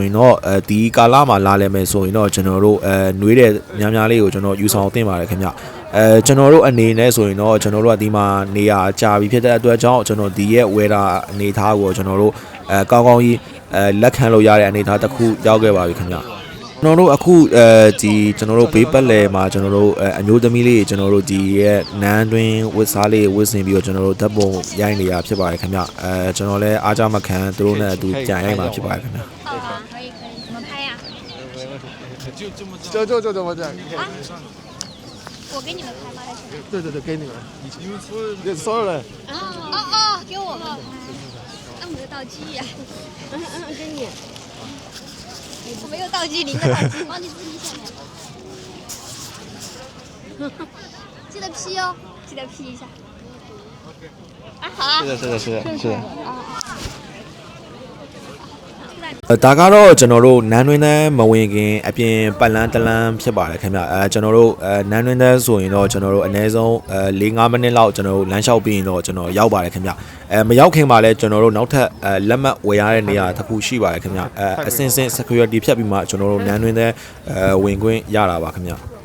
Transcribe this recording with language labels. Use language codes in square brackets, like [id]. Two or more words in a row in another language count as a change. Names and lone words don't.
[my] ရင်တော့ဒီကာလမှာလာလဲမယ်ဆိုရင်တော့ကျွန်တော်တို့နှွေးတဲ့များလေးကိုကျွန်တော်ယူဆောင်တင်ပါတယ်ခင်ဗျကျွန်တော်တို့အနေနဲ့ဆိုရင်တော့ကျွန်တော်တို့ကဒီမှာနေရာကြာပြီဖြစ်တဲ့အတွက်ကြောင့်ကျွန်တော်ဒီရဲ့ weather အနေထားကိုကျွန်တော်တို့ကောင်းကောင်းကြီးလက်ခံလို့ရတဲ့အနေထားတစ်ခုရောက်ခဲ့ပါပြီခင်ဗျကျွန်တော်တို့အခုဒီကျွန်တော်တို့ဘေးပတ်လည်မှာကျွန်တော်တို့အမျိုးသမီးလေးကျွန်တော်တို့ဒီရဲ့နန်းတွင်းဝတ်စားလေးဝတ်ဆင်ပြီးတော့ကျွန်တော်တို့ဓာတ်ပုံရိုက်နေရဖြစ်ပါတယ်ခင်ဗျကျွန်တော်လည်းအားကြမခံသူတို့နဲ့အတူကြံရိုက်မှာဖြစ်ပါတယ်ခင်ဗျ [zh] 可以怎么拍呀就这么这样我给你们拍吗对给你们所有人给我们拍那我没有道具呀给你我没有道具，您的道具帮你自己选记得 P 哦，记得 P 一下。好啊。是的。 [my] ဒါကတော့ကျွန်တော်တို့နန်းတွင်းသားမဝင်ခင်အပြင်ပတ်လန်းတလန်းဖြစ်ပါတယ်ခင်ဗျကျွန်တော်တို့နန်းတွင်းသားဆိုရင်တော့ကျွန်တော်တို့အနည်းဆုံး4-5မိနစ်လောက်ကျွန်တော်တို့လမ်းလျှောက်ပြီးရင်တော့ကျွန်တော်ရောက်ပါတယ်ခင်ဗျမရောက်ခင်မှာလဲကျွန်တော်တို့နောက်ထပ်လက်မှတ်ဝယ်ရတဲ့နေရာတစ်ခုရှိပါတယ်ခင်ဗျအစင်စင် security ဖြတ်ပြီးမှကျွန်တော်တို့နန်းတွင်းသားဝင်ခွင့်ရတာပါခင်ဗျ